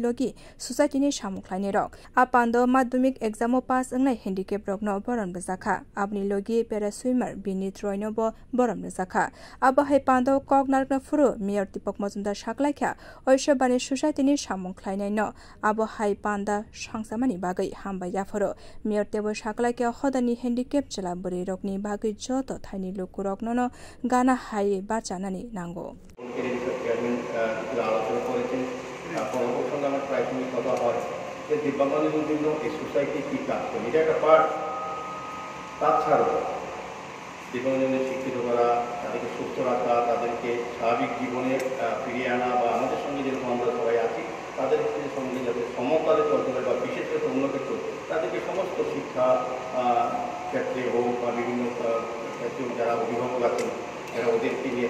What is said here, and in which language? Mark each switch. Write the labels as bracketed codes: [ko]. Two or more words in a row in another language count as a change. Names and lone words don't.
[trp] Logi Society ni Shamuklaini Rok Apando Madhyamik Examo Pass Angnai Handicap Rogno Boron Bezaka Abni Logi Para Swimmer Binit Roynobo Boron Bezaka Abahai Pando Kognarna Furu Mayor Deepak Mazumdar Shaklaikha Oishobani Society ni Shamuklaini no Abo Hai Panda Shangsamani Bagai Hamba Yaforo Mayor Tebo Shaklaikha Hodani Handicap Jela Buri Rokni Bagai Joto Thaini Lukurokno no Gana Hai Bachanani Nango [bn] জীবনের শিক্ষিত করা তাদেরকে সুস্থ রাখা তাদেরকে স্বাভাবিক জীবনে ফিরিয়ে আনা বা আমাদের সঙ্গে যেরকম আমরা সবাই আছি তাদের সঙ্গে যাতে সমকালে চলতে পারে বা বিশেষ করে অন্য ক্ষেত্রে তাদেরকে সমস্ত শিক্ষা ক্ষেত্রে হোক বা বিভিন্ন ক্ষেত্রে যারা অভিভাবক আছেন যারা ওদেরকে নিয়ে